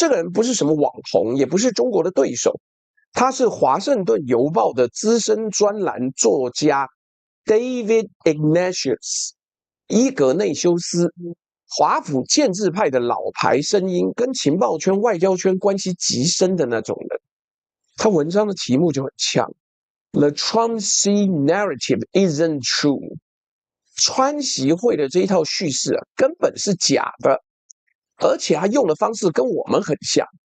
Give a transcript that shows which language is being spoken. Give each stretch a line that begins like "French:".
Chinese: 這個人不是什麼網紅，也不是中國的對手，他是華盛頓郵報的資深專欄作家 David Ignatius 伊格內修斯，華府建制派的老牌聲音，跟情報圈、外交圈關係極深的那種人。他文章的題目就很嗆。
English: The Trump Sea narrative isn't true。
Chinese: 川習會的這一套敘事啊，根本是假的，而且他用的方式跟我們很像。